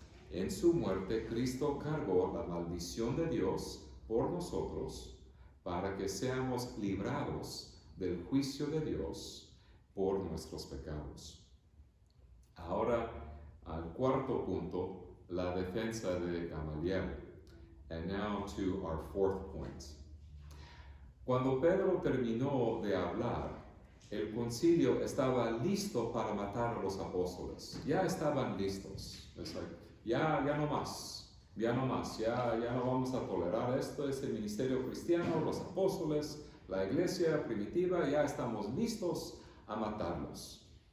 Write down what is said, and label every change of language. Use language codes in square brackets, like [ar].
[es] En su muerte, Cristo cargó la maldición de Dios por nosotros para que seamos librados del juicio de Dios por nuestros pecados. Ahora, al cuarto punto, la defensa de Gamaliel. [en] And now to our fourth point. [es] Cuando Pedro terminó de hablar, el concilio estaba listo para matar a los apóstoles. Ya estaban listos. Ya no más, ya no vamos a tolerar esto, este ministerio cristiano, los apóstoles, la iglesia primitiva, ya estamos listos a matarlos.